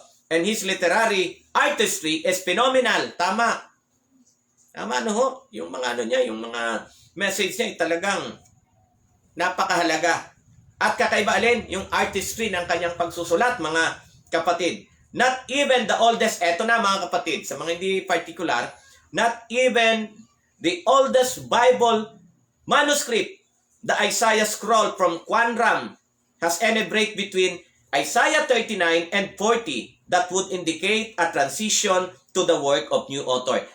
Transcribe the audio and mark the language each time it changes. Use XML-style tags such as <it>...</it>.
<en>and his literary artistry is phenomenal.</en> <tl>Tama. Tama, no ho? Yung mga ano niya, yung mga message niya ay talagang napakahalaga. At kakaiba alin, yung artistry ng kanyang pagsusulat, mga kapatid.</tl> <en>Not even the oldest,</en> <tl>eto na mga kapatid, sa mga hindi particular,</tl> <en>not even the oldest Bible manuscript, the Isaiah scroll from Qumran, has any break between Isaiah 39 and 40 that would indicate a transition to the work of new author.</en>